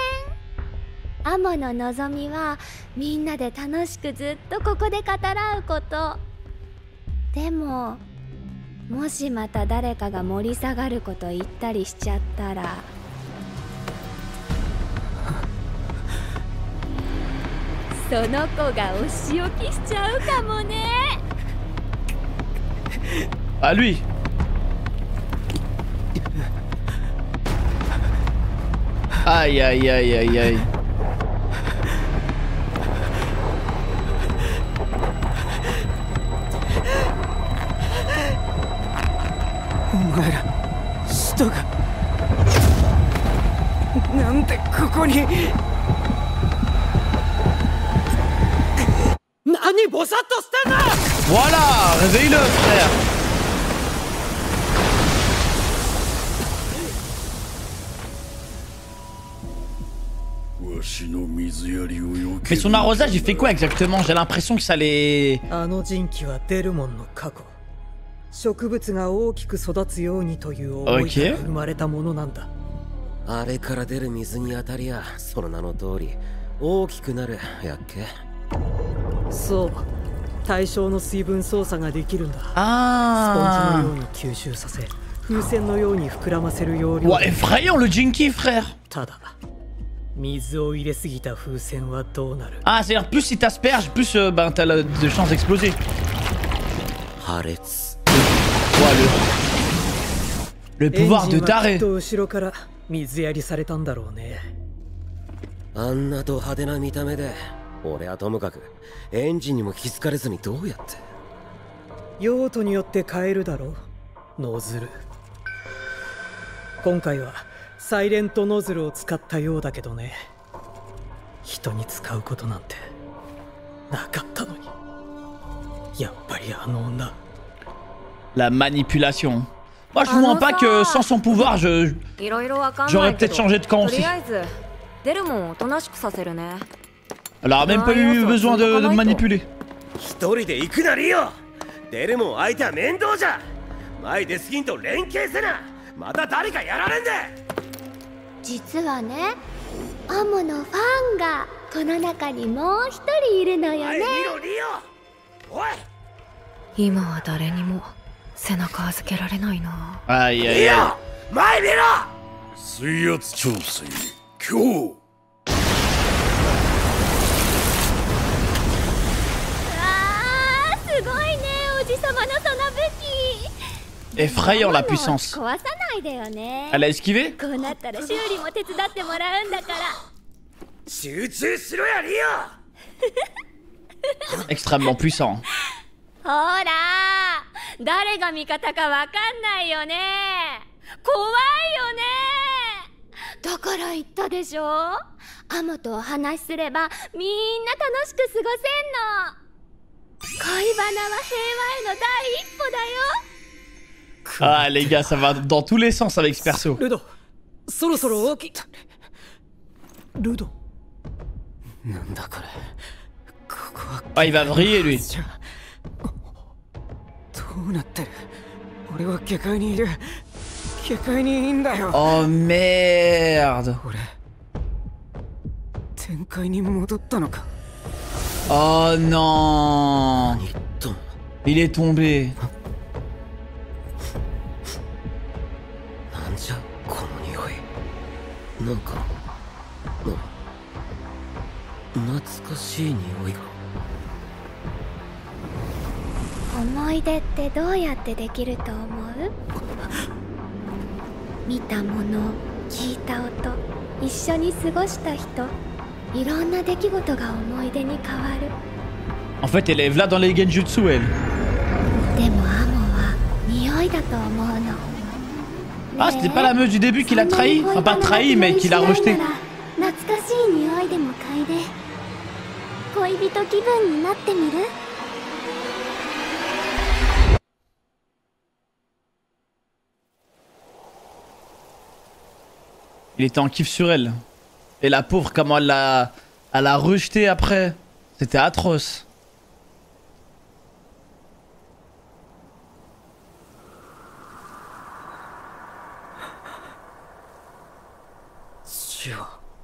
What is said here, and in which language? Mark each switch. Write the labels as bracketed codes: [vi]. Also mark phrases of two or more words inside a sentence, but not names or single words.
[ja] アモの望みはみんなで楽しくずっとここで語らうこと。でももしまた誰かが盛り下がること言ったりしちゃったら、その子がお仕置きしちゃうかもね。 [fr] Ah lui. Aïe aïe aïe aïe aïe. [ja] お前ら使徒がなんでここに。何ボサッとしてんだ。 [fr] Voilà, réveille-le frère. Mais son arrosage il fait quoi exactement? J'ai l'impression que ça les... [ja] あの人気はデルモンの過去。植物が大きく育つようにという思いから生まれたものなんだ。あれから出る水に当たりや、その名の通り大きくなるやっけ。そう、対象の水分操作ができるんだ。スポンジ [fr] Ah. [ja] のように吸収させ、風船のように膨らませる要領。 [fr] Ouah, effrayant le Jinky frère. [ja] ただ水を入れすぎた風船はどうなる？ [fr] Ah, c'est-à-dire plus si t'asperges, plus ben, t'as de chances d'exploser. [ja] 破裂。 [fr] Le pouvoir de [ja] エンジンはきっ [fr] taré. [ja] と後ろから水やりされたんだろうね。あんなド派手な見た目で、俺はともかくエンジンにも気づかれずにどうやって。用途によって変えるだろう、ノズル。今回はサイレントノズルを使ったようだけどね。人に使うことなんてなかったのに。やっぱりあの女。 [fr] La manipulation. Moi je vous mens pas que sans son pouvoir j'aurais peut-être changé de camp aussi. Elle aurait même pas eu besoin de manipuler. [ja] 一人で行くなリオ。デルモン相手は面倒じゃ。前デスキンと連携せな。また誰かやられんで。実はね、アモのファンがこの中にもう一人いるのよね。見ろリオ。おい。今は誰にも背中預けられないな。 [fr] Aïe aïe [ja] リ [fr] aïe. [ja] オ、前見ろ。水圧調整今日。あー、すごいね、おじさまのその武器。 [fr] Effrayant la puissance. [ja] 壊さないでよね。 [fr] Elle a esquivé? [ja] こうなったら修理も手伝ってもらうんだから。集中しろやリオ。 [fr] Extrêmement puissant. [ja] ほら、誰が味方かわかんないよね。怖いよね。だから言ったでしょ。アモとお話しすればみんな楽しく過ごせんの。恋バナは平和への第一歩だよ。 [fr] Ah les gars, ça va dans tous les sens avec ce perso. [ja] ルド、そろそろ起き。ルド。なんだこれ。ここは [fr] Ah, il va vriller lui. [ja] じゃどうなってる。俺は下界にいる。下界にいんだよ。 [fr] Oh merde. [ja] 俺天界に戻ったのか。 [fr] Oh non. [ja] 何と [fr] Il est tombé. [ja] なんじゃこの匂い。なんか懐かしい匂いが。思い出ってどうやってできると思う？見たもの、聞いた音、一緒に過ごした人、いろんな出来事が思い出に変わる。 [fr] En fait, elle est là dans les genjutsu, elle. [ja] でもアモは匂いだと思うの。 [fr] Ah, c'était pas la meuf du début qui l'a trahi? Enfin, pas trahi, mais qui l'a rejeté. [ja] 懐かしい匂いでも嗅いで恋人気分になってみる？ [fr] Il était en kiff sur elle. Et la pauvre, comment elle l'a rejeté après. C'était atroce. Sure.